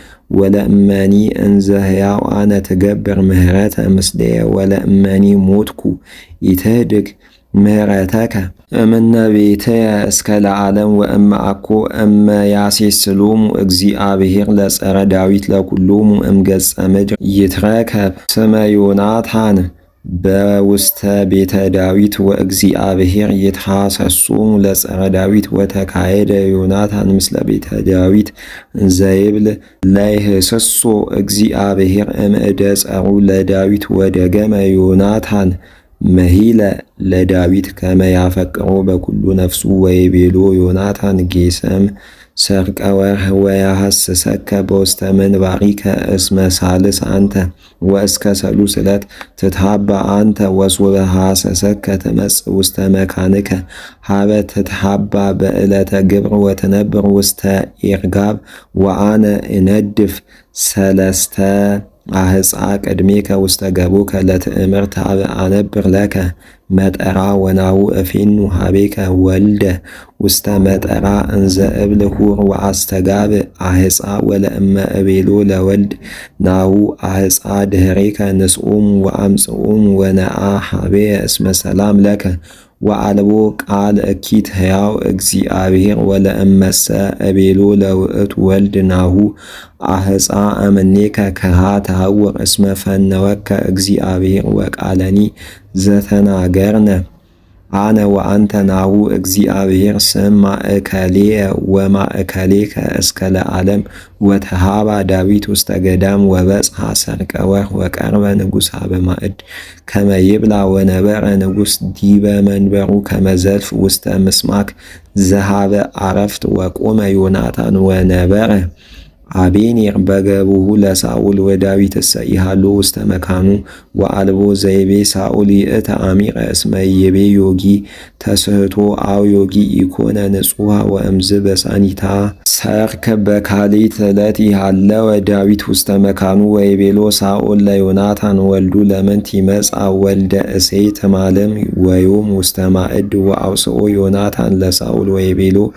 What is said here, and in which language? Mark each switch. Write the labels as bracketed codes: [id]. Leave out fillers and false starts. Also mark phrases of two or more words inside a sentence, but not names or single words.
[gez] ወለእመኒ እንዘ ሕያው አነ ትገብር ምህረተ ምስሌየ ወለእመኒ ሞትኩ ኢትህድግ ምህረተከ እምነ ቤትየ እስከ ለዓለም ወእመ አኮ እመ ያሴስሎሙ እግዚአብሔር ለጸረ ዳዊት ለኩሎሙ እምገጸ ምድር ይትረከብ ስመ ዮናታን በውስተ ቤተ ዳዊት ወእግዚአብሔር ይትሐሰሶሙ ለጸረ ዳዊት ወተካሄደ ዮናታን ምስለ ቤተ ዳዊት ዘይብል ላይህስሶ እግዚአብሔር እምእደ ጸሩ ለዳዊት ወደገመ ዮናታን መሂለ ለዳዊት ከመ ያፈቅሮ በኩሉ ነፍሱ ወይቤሎ ዮናታን ጌሰም ሰርቀ ወርህ ወያሐስሰከ በውስተ ምንባሪከ እስመ ሳልስ አንተ ወእስከ ሰሉስ ዕለት ትትሃባ አንተ ወሶበ ሐሰሰከ ትመጽእ ውስተ መካንከ ሀበ ትትሃባ በዕለተ ግብር ወትነብር ውስተ ኢርጋብ ወአነ እነድፍ ሰለስተ አህፃ ቅድሜከ ውስተ ገቡከ ለትእምርት ሀበ አነብር ለከ መጠራ ወናሁ እፌኑ ሀቤከ ወልደ ውስተ መጠራ እንዘ እብል ሁር ወአስተጋብ አህፃ ወለእመ እቤሎ ለወልድ ናሁ አህፃ ድህሬከ ንስኡም ወአምጽኡም ወነአ ሀቤየ እስመ ሰላም ለከ ወአልቦ ቃል እኪት ሕያው እግዚአብሔር ወለእመሰ እቤሎ ለውእቱ ወልድ ናሁ አህፃ እምኔከ ከሃ ተሐውር እስመ ፈነወከ እግዚአብሔር ወቃለኒ ዘተናገርነ አነ ወአንተ ናሁ እግዚአብሔር ስም ማእከሌየ ወማእከሌከ እስከ ለዓለም ወተሃባ ዳዊት ውስተ ገዳም ወበጽሐ ሰርቀ ወር ወቀርበ ንጉሥ ሀበ ማዕድ ከመ ይብላ ወነበረ ንጉሥ ዲበ መንበሩ ከመ ዘልፍ ውስተ ምስማክ ዘሃበ አረፍት ወቆመ ዮናታን ወነበረ አቤኔር በገብሁ ለሳኦል ወዳዊት እሰይሃሎ ውስተ መካኑ ወአልቦ ዘይቤ ሳኦል ይእተ አሚረ እስመ ይቤ ዮጊ ተስህቶ አው ዮጊ ኢኮነ ንጹሐ ወእምዝ በሳኒታ ሰርክ በካሊት ዕለት ይሃለወ ዳዊት ውስተ መካኑ ወይቤሎ ሳኦል ለዮናታን ወልዱ ለምንት ይመጽአ ወልደ እሴይ ትማልም ወዮም ውስተ ማዕድ ወአውስኦ ዮናታን ለሳኦል ወይቤሎ